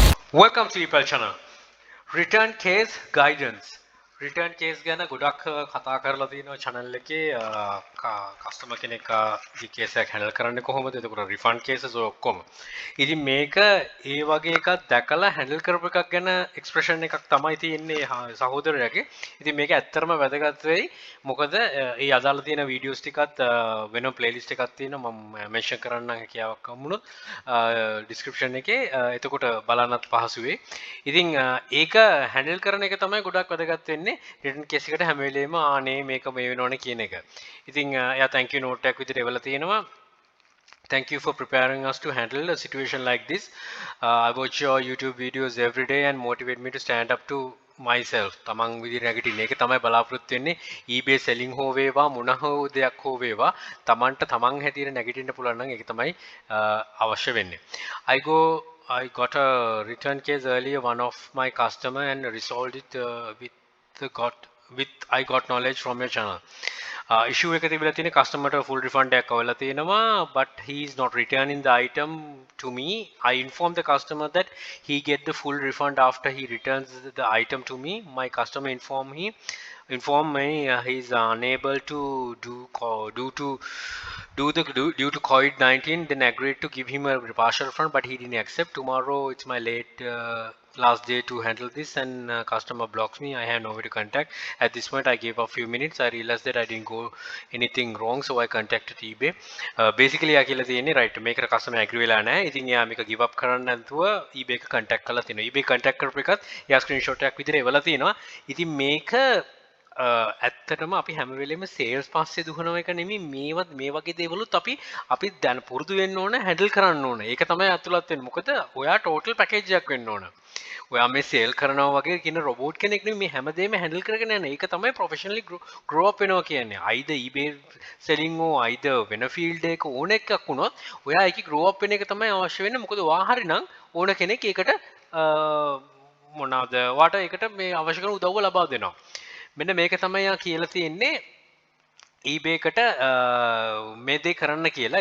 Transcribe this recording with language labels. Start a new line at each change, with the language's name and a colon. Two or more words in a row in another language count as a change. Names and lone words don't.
English: Welcome to Epal channel. Return case guidance. Return case
Sinhala: ගැන ගොඩක් කතා කරලා තියෙනවා channel එකේ customer කෙනෙක් ගේ case එකක් handle කරන්නේ කොහොමද? එතකොට
English: refund cases
Sinhala: ඔක්කොම. ඉතින් මේක ඒ වගේ එකක් දැකලා handle කරපු එකක් ගැන expression එකක් තමයි තියෙන්නේ සහෝදරයාගේ. ඉතින් මේක ඇත්තටම වැදගත් වෙයි. මොකද ඒ අදාළ තියෙන videos ටිකත් වෙන playlist එකක් තියෙනවා මම mention කරන්නම් හැකියාවක් හම්බුනොත් description එකේ එතකොට බලන්නත් පහසු වෙයි. ඉතින් ඒක හැන්ඩල් කරන එක තමයි ගොඩක් වැදගත් වෙන්නේ
English: return case
Sinhala: එකට හැම වෙලේම ආනේ මේක මේ වෙනවනේ කියන එක. ඉතින් එයා
English: thank you note
Sinhala: එකක් විදිහට එවලා තියෙනවා.
English: Thank you for preparing us to handle a situation like this. I watch your YouTube videos every day and motivate me to stand up to myself.
Sinhala: තමන් විදිහට නැගිටින්න ඒක තමයි බලාපොරොත්තු වෙන්නේ. eBay selling හෝ වේවා මොන හෝ දෙයක් හෝ වේවා තමන්ට තමන් හැටියට නැගිටින්න පුළුවන් නම් ඒක තමයි අවශ්‍ය වෙන්නේ.
English: I got a return case earlier, one of my customer, and resolved it with I got knowledge from your channel.
Sinhala: Issue එක තිබිලා තියෙන customer ට
English: full refund
Sinhala: එකක් අවලා තියෙනවා,
English: but he is not returning the item to me. I informed the customer that he get the full refund after he returns the item to me. My customer informed me he is unable to due to COVID-19, then agreed to give him a partial refund, but he didn't accept. Tomorrow it's my last day to handle this, and customer blocks me. I have nowhere to contact. At this point I gave a few minutes. I realized that I didn't go anything wrong, so I contacted eBay.
Sinhala: Basically යා කියලා තියෙන්නේ right මේකට customer agree වෙලා නැහැ. ඉතින් එයා මේක
English: give up
Sinhala: කරන්න නැතුව eBay එක contact කරලා තිනවා. eBay contact කරපු එකත් එයා screenshot එකක් විදිහට එවලා තිනවා. ඉතින් මේක ඇත්තටම අපි හැම වෙලෙම සේල්ස් පස්සේ දුවන එක නෙමෙයි මේවත් මේ වගේ දේවලුත් අපි දැන් පුරුදු වෙන්න ඕන හැන්ඩල් කරන්න ඕන. ඒක තමයි අතුලත් වෙන්නේ. මොකද ඔයා
English: total package
Sinhala: එකක් වෙන්න ඕන. ඔයා මේ සේල් කරනවා වගේ කියන රොබෝට් කෙනෙක් නෙමෙයි මේ හැමදේම හැන්ඩල් කරගෙන යන. ඒක තමයි
English: professionally grow up
Sinhala: වෙනවා කියන්නේ.
English: either eBay selling or either
Sinhala: වෙන ෆීල්ඩ් එකක ඕන එකක් වුණොත් ඔයා ඒකේ
English: grow up
Sinhala: වෙන එක තමයි අවශ්‍ය වෙන්නේ. මොකද ඔයා හරිනම් ඕන කෙනෙක් ඒකට මොනවාද වාට ඒකට මේ අවශ්‍ය කරන උදව්ව ලබා දෙනවා. මෙන්න මේක තමයි යා කියලා තියෙන්නේ eBay එකට මේ දේ කරන්න කියලා.